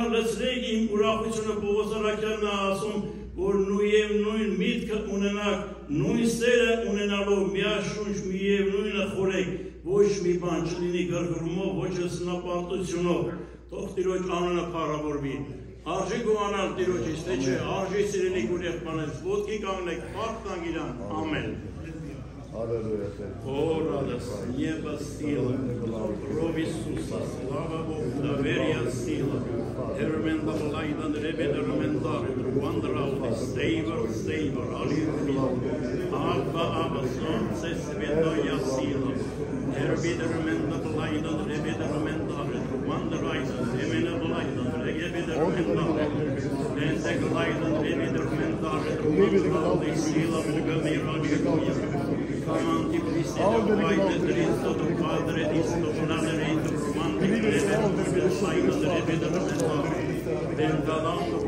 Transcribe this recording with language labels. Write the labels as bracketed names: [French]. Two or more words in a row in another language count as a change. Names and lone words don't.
[Armenian] լցրեք իմ ուրախությունը Պողոս առաքյալն է ասում, որ նույն միտքը ունենաք, նույն սերը ունենալով միաշունչ միևնույնը խորեք, ոչ մի բան չլինի գրգռումով, ոչ սնապարտությունով, թող Տիրոջ անունը փառավորվի, արժի գոհանալ Տիրոջից, թե չէ, արժի սիրելի քույր եղբայրներս, ոտքի կանգնեք, փառք տանք իրան, ամեն։ [Russian] О, радость, небо, сила, кровь Иисуса, слава Богу, доверие, сила, Hermenda Laidan Rebeda Remendar, Wandraudis, Savor, Alleluia, Abba, Son, Svetoja Sila, Herbida Remenda Laidan Rebeda Remendar, Wandraidan, Emena Laidan, Rebeda Remendar, Lente Laidan, Rebeda Remendar, Wandraudis, Sila, Mugamira, Comanti Priscilla, White, Dristo, Padre, Disto, Nazareto, Romantic, Rebeda, Rebeda Remendar,